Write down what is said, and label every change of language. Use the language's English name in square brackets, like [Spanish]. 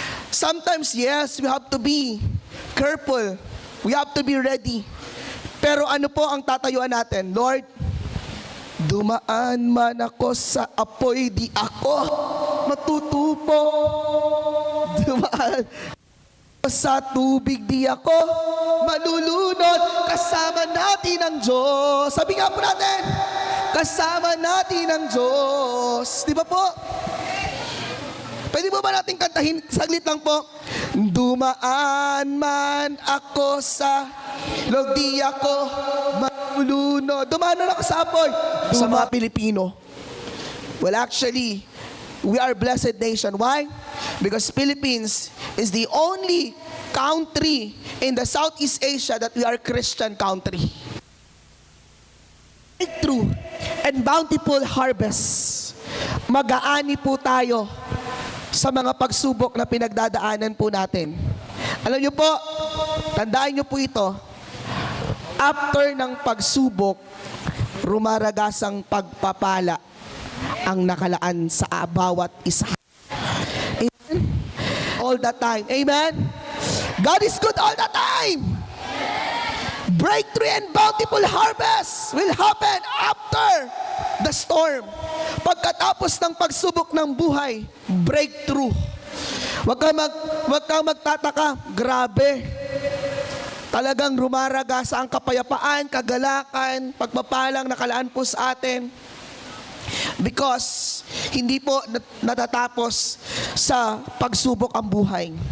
[English] Sometimes, yes, we have to be careful. We have to be ready. [Filipino] Pero ano po ang tatayuan natin? Lord, dumaan man ako sa apoy, di ako matutupo. Dumaan sa tubig, di ako malulunod. Kasama natin ang Diyos. Sabi nga po natin, kasama natin ang Diyos. Di ba po? Pwede mo ba natin kantahin? Saglit lang po. Dumaan man ako sa log, di ako malulunod. Dumaan na ako sa apoy. Sa mga Pilipino. [English] Well, actually, we are a blessed nation. Why? Because Philippines is the only country in the Southeast Asia that we are a Christian country. Breakthrough and bountiful harvest. [Filipino] Mag-aani po tayo sa mga pagsubok na pinagdadaanan po natin. Alam niyo po, tandaan niyo po ito, after ng pagsubok, rumaragasang pagpapala ang nakalaan sa bawat isa. [English] Amen? All the time. Amen? God is good all the time. Breakthrough and bountiful harvest will happen after the storm. [Filipino] Pagkatapos ng pagsubok ng buhay, breakthrough. Huwag kang magtataka, grabe. Talagang rumaragasa ang kapayapaan, kagalakan, pagpapalang nakalaan po sa atin. Because hindi po natatapos sa pagsubok ang buhay.